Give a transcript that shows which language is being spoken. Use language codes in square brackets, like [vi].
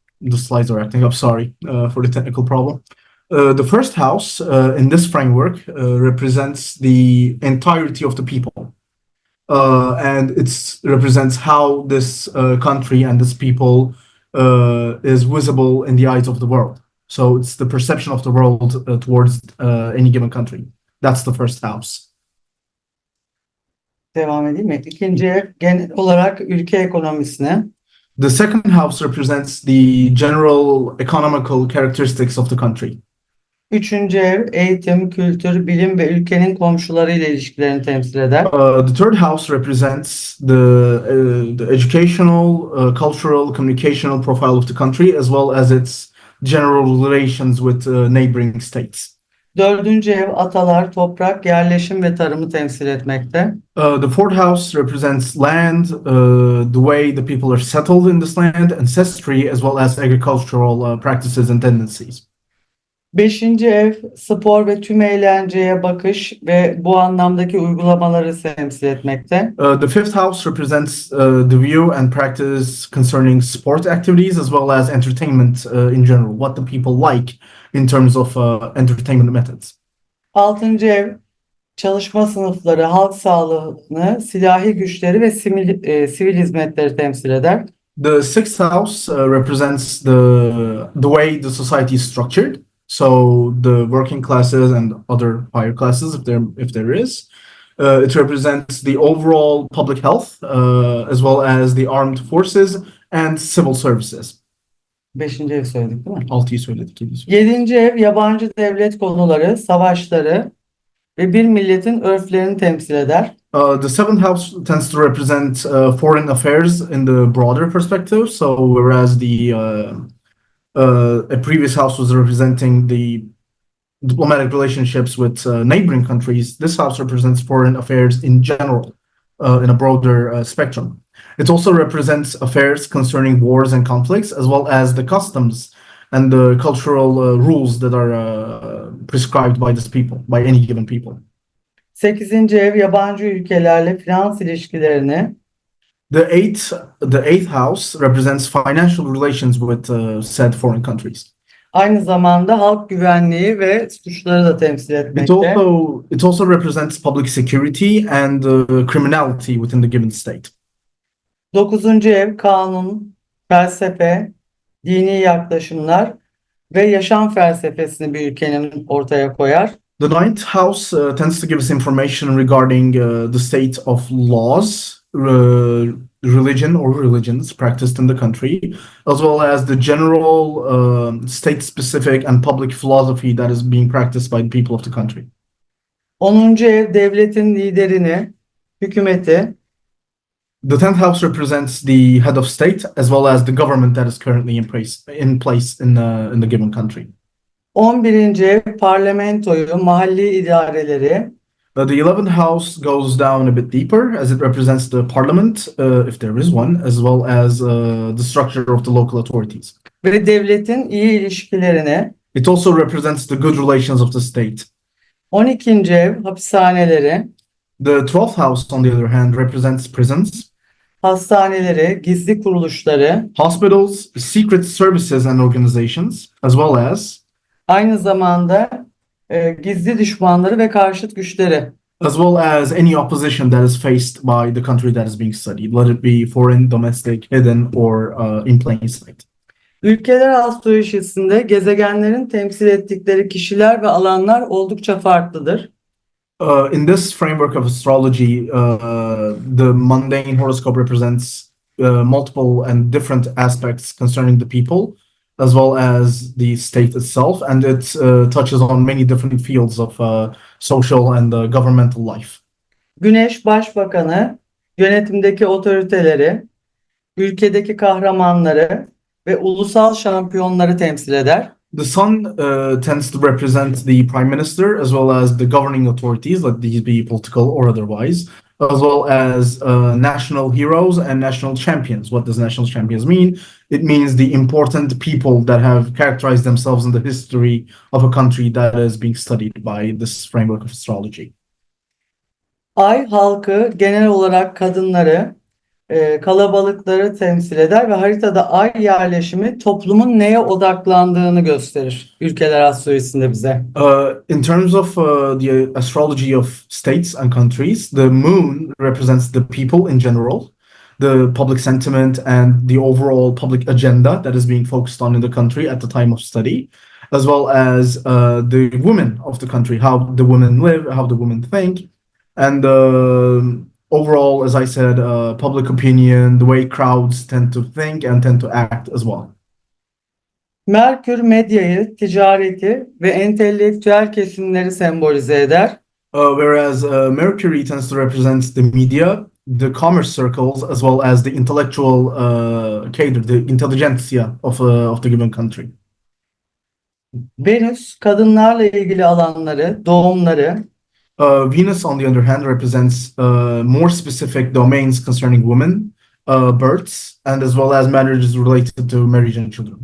[en] The slides are acting up. Sorry for the technical problem. The first house in this framework represents the entirety of the people. And it represents how this country and this people is visible in the eyes of the world. So it's the perception of the world towards any given country. That's the first house. [tr] Devam edeyim mi? İkinci ev genel olarak ülke ekonomisine. [en] The second house represents the general economical characteristics of the country. [tr] Üçüncü ev eğitim, kültür, bilim ve ülkenin komşularıyla ilişkilerini temsil eder. [en] The third house represents the educational, cultural, communicational profile of the country, as well as its general relations with neighboring states. [tr] Dördüncü ev atalar, toprak, yerleşim ve tarımı temsil etmekte. [en] The fourth house represents land, the way the people are settled in this land, ancestry, as well as agricultural practices and tendencies. [tr] Beşinci ev spor ve tüm eğlenceye bakış ve bu anlamdaki uygulamaları temsil etmekte. [en] The fifth house represents the view and practice concerning sport activities as well as entertainment in general, what the people like in terms of entertainment methods. [tr] Altıncı ev çalışma sınıfları, halk sağlığını, silahi güçleri ve sivil hizmetleri temsil eder. [en] The sixth house represents the way the society is structured. So the working classes and other higher classes, if there is. It represents the overall public health, as well as the armed forces and civil services. [tr] Beşinci ev söyledik değil mi? 6'yı söyledik, 7'yi söyledik. Yedinci ev yabancı devlet konuları, savaşları ve bir milletin örflerini temsil eder. [en] The seventh house tends to represent foreign affairs in the broader perspective. So whereas a previous house was representing the diplomatic relationships with neighboring countries, this house represents foreign affairs in general, in a broader spectrum. It also represents affairs concerning wars and conflicts, as well as the customs and the cultural rules that are prescribed by this people, by any given people. [tr] Sekizinci ev yabancı ülkelerle finans ilişkilerini. [en] The eighth house represents financial relations with said foreign countries. [tr] Aynı zamanda halk güvenliği ve suçları da temsil etmekte. [en] It also represents public security and criminality within the given state. [tr] Dokuzuncu ev kanun, felsefe, dini yaklaşımlar ve yaşam felsefesini bir ülkenin ortaya koyar. [en] The ninth house tends to give us information regarding the state of laws, religion or religions practiced in the country, as well as the general state-specific and public philosophy that is being practiced by the people of the country. [tr] Onuncu ev devletin liderini, hükümeti. [en] The 10th house represents the head of state as well as the government that is currently in place in the given country. [tr] 11. ev parlamentoyu, mahalli idareleri. [en] The 11th house goes down a bit deeper as it represents the parliament, if there is one, as well as the structure of the local authorities. [tr] Ve devletin iyi ilişkilerini. [en] It also represents the good relations of the state. [tr] 12. ev hapishaneleri. [en] The 12th house, on the other hand, represents prisons, [tr] hastaneleri, gizli kuruluşları, [en] hospitals, secret services and organizations, as well as [tr] aynı zamanda gizli düşmanları ve karşıt güçleri. [en] As well as any opposition that is faced by the country that is being studied, let it be foreign, domestic, hidden, or in plain sight. [tr] Ülkeler astrolojisinde gezegenlerin temsil ettikleri kişiler ve alanlar oldukça farklıdır. [en] In this framework of astrology, the mundane horoscope represents multiple and different aspects concerning the people, as well as the state itself, and it touches on many different fields of social and governmental life. [tr] Güneş başbakanı, yönetimdeki otoriteleri, ülkedeki kahramanları ve ulusal şampiyonları temsil eder. [en] The sun tends to represent the prime minister as well as the governing authorities, let these be political or otherwise, as well as national heroes and national champions. What does national champions mean? It means the important people that have characterized themselves in the history of a country that is being studied by this framework of astrology. [tr] Ay halkı genel olarak kadınları, kalabalıkları temsil eder ve haritada ay yerleşimi toplumun neye odaklandığını gösterir ülkeler astrolojisinde bize. [en] In terms of the astrology of states and countries, the moon represents the people in general, the public sentiment, and the overall public agenda that is being focused on in the country at the time of study, as well as the women of the country, how the women live, how the women think, and overall, as I said, public opinion, the way crowds tend to think and tend to act as well. [tr] Merkür medyayı, ticareti ve entelektüel kesimleri sembolize eder. [en] Whereas Mercury tends to represent the media, the commerce circles, as well as the intellectual cadre, the intelligentsia of the given country. [tr] Venüs kadınlarla ilgili alanları, doğumları, [en] Venus, on the other hand, represents more specific domains concerning women, births, and as well as matters related to marriage and children.